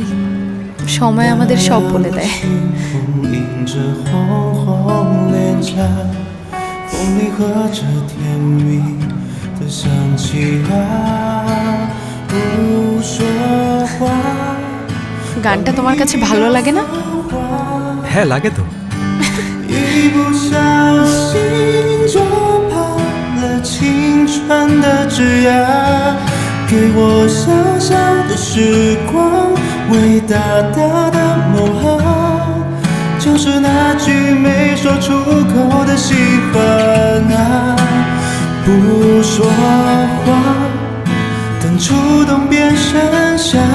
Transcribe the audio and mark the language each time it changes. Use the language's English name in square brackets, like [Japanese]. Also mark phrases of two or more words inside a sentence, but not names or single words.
[Bangla] সময় আমাদের সব বলে দেয়। গানটা তোমার কাছে ভালো লাগে না? হ্যাঁ লাগে তো। [Chinese] 青春的枝桠，给我小小的时光，伟大大的梦啊，就是那句没说出口的喜欢啊，不说话，等触动变剩下，